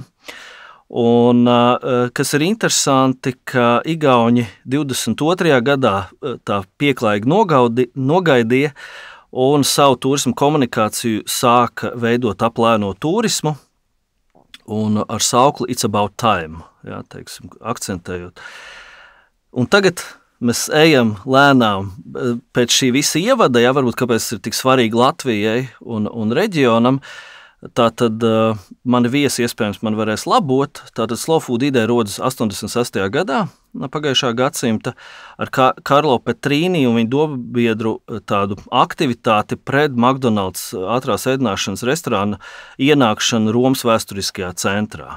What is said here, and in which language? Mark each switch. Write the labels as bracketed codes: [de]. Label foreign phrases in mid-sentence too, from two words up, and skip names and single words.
[lv] Un, kas ir interesanti, ka Igauņi 22. gadā tā pieklājīgi nogaidīja un savu turismu komunikāciju sāka veidot ap lēno turismu un ar saukli [en] It's about time, [lv] jā, teiksim, akcentējot. Un tagad mēs ejam lēnām pēc šī visa ievada, jā, varbūt kāpēc ir tik svarīgi Latvijai un reģionam. Tātad mani viesi iespējams man varēs labot. Tātad Slow Food ideja rodas 86. gadā pagājušā gadsimta ar Karlo Petrīni un viņa dobiedru tādu aktivitāti pret McDonald's ātrās ēdināšanas restorāna ienākšanu Romas vēsturiskajā centrā.